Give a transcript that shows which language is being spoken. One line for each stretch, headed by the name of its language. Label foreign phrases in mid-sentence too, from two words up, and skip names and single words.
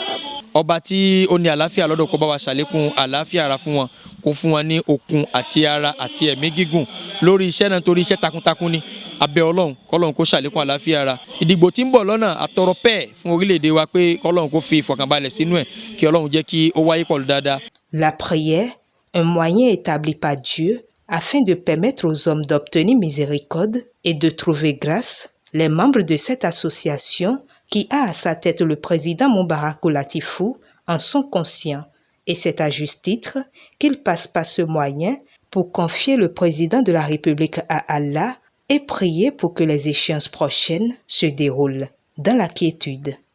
Yoruba: Ọba tí ó ní àlàáfíà lọ́dọ̀ kó bá wa ṣàlékún àlàáfíà ara fún wọn kó fún wọn ní okun àti ara àti ẹ̀mí gígùn lórí iṣẹ́ náà torí iṣẹ́ takuntakun ni abẹ́ Ọlọ́run kọ́lọ́run kó ṣàlékún àlàáfíà ara ìdìbò tí ń bọ̀ lọ́nà àtọrọ pẹ́ẹ́ fún orílẹ̀-èdè wa pé kọ́lọ́run kó fi ìfọ̀kànbalẹ̀ sínú ẹ̀ kí Ọlọ́run jẹ́ kí ó wáyé pọ̀lú dáadáa.
French: La prière, un moyen établi par Dieu afin de permettre aux hommes d'obtenir miséricorde et de trouver grâce. Les membres de cette association, qui a à sa tête le président Moubarakou Latifou, en sont conscients et c'est à juste titre qu'ils passent par ce moyen pour confier le président de la République à Allah et prier pour que les échéances prochaines se déroulent dans la quiétude.